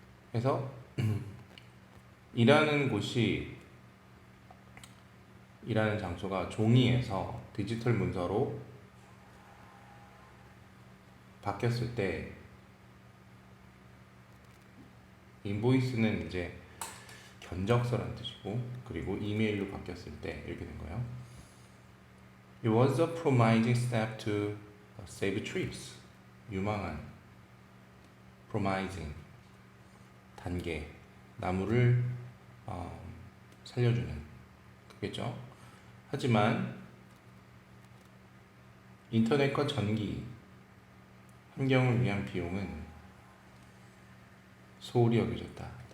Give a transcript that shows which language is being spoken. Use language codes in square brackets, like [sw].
[ko] 그래서 일하는 장소가 종이에서 디지털 문서로 바뀌었을 때, 인보이스는 이제 견적서라는 뜻이고, 그리고 이메일로 바뀌었을 때 이렇게 된 거예요. [en] It was a promising step to save trees. [ko] 유망한, promising, 단계, 나무를 살려주는, 그겠죠. 하지만 인터넷과 전기, 환경을 위한 비용은 소홀히 여겨졌다.